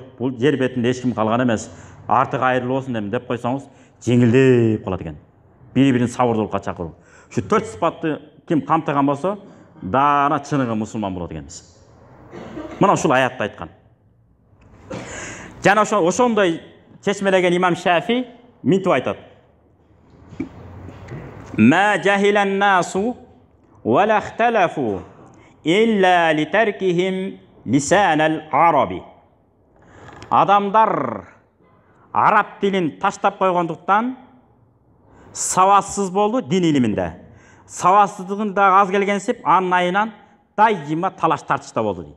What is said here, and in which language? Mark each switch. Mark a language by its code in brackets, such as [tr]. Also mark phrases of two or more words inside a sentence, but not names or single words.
[ky] Бул жер бетинде эч ким калган эмес. Артык айрылуу болсун деп койсоңуз, жеңилдеп калат экен. Бири-бирин сабырдуулукка чакыруу. Ушу 4 сыпатты ким камтыган болсо, дана чыныгы мусулман болот экенбиз. Мына ушул аятты айткан. жана ошондой чечмелеген имам Шафи минтип айтат: [ar] ما جهل الناس ولا اختلفوا إلا لتركهم لسان العرب. [ky] Адамдар араб тилин таштап койгондуктан саватсыз болду дин илиминде. Саватсыздыгын да аз келгенсип, анын айынан дайыма талаш тартышта болду дейт.